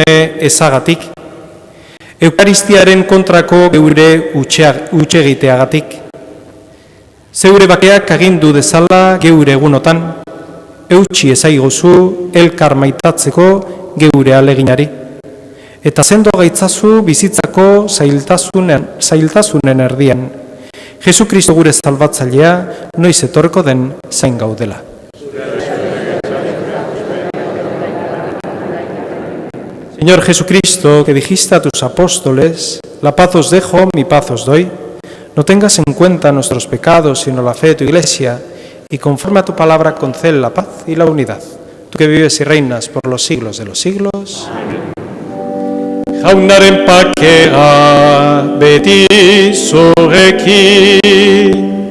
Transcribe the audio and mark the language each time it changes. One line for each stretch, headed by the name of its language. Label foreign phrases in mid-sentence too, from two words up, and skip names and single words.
Basque: ezagatik, Eukaristiaren kontrako geure utxegiteagatik, zeure bakeak agindu dezala geure egunotan, eutxi ezaigozu elkar maitatzeko geure aleginari, eta sendo gaitzazu bizitzako zailtasunen erdian, Jesukristo gure salbatzailea noiz etorko den zain gaudela.
Spanish: Señor Jesucristo, que dijiste a tus apóstoles, la paz os dejo, mi paz os doy, no tengas en cuenta nuestros pecados, sino la fe de tu Iglesia, y conforme a tu palabra concede la paz y la unidad. Tú que vives y reinas por los siglos de los siglos.
Basque: Jaunaren pakea beti zurekin.